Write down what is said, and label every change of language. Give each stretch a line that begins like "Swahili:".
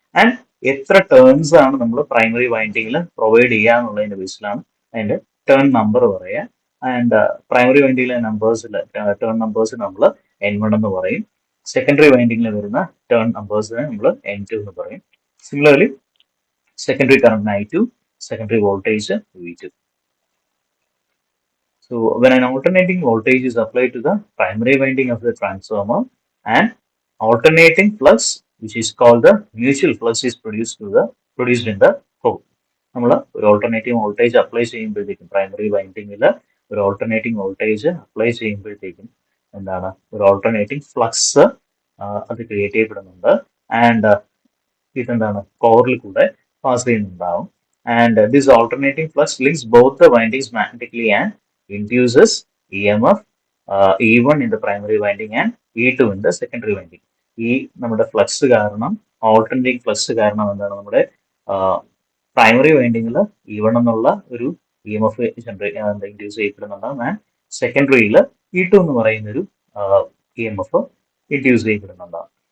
Malayalam: And എത്ര turns ആണ് നമ്മൾ പ്രൈമറി വൈൻഡിങ്ങിൽ പ്രൊവൈഡ് ചെയ്യുക എന്നുള്ളതിന്റെ ബേസിലാണ് അതിന്റെ ടേൺ നമ്പർ പറയുക. ആൻഡ് പ്രൈമറി വൈൻഡിങ്ങിലെ ടേൺ നമ്പേഴ്സ് നമ്മൾ N1 എന്ന് പറയും. സെക്കൻഡറി വൈൻഡിങ്ങിൽ വരുന്ന ടേൺ നമ്പേഴ്സിനെ നമ്മൾ N2 എന്ന് പറയും.
English: Similarly secondary current I2, secondary voltage V2. So when an alternating voltage is applied to the primary winding of the transformer, an alternating flux, which is called the mutual flux, is produced in the core.
Malayalam: നമ്മൾ ഒരു alternative voltage apply ചെയ്യുമ്പോഴത്തേക്കും, primary വൈൻഡിങ്ങിൽ ഒരു alternating voltage apply ചെയ്യുമ്പോഴത്തേക്കും എന്താണ്, ഒരു alternating flux അത് create ചെയ്യപ്പെടുന്നുണ്ട്. And ഇതെന്താണ്, കോറിൽ കൂടെ പാസ് ചെയ്യുന്നുണ്ടാവും.
English: And this alternating flux links both the windings magnetically and induces EMF E1 in the primary winding and E2 in the secondary winding.
Malayalam: ഈ നമ്മുടെ ഫ്ലക്സ് കാരണം, ഓൾട്ടർനേറ്റിംഗ് ഫ്ലക്സ് കാരണം എന്താണ്, നമ്മുടെ പ്രൈമറി വൈൻഡിങ്ങിൽ E1 എന്നുള്ള ഒരു EMF ഇൻഡ്യൂസ് ചെയ്യപ്പെടുന്നുണ്ടാവും. ആൻഡ് സെക്കൻഡറിയിൽ E2 എന്ന് പറയുന്ന ഒരു EMF ഇൻഡ്യൂസ് ചെയ്യപ്പെടുന്നുണ്ടാവും.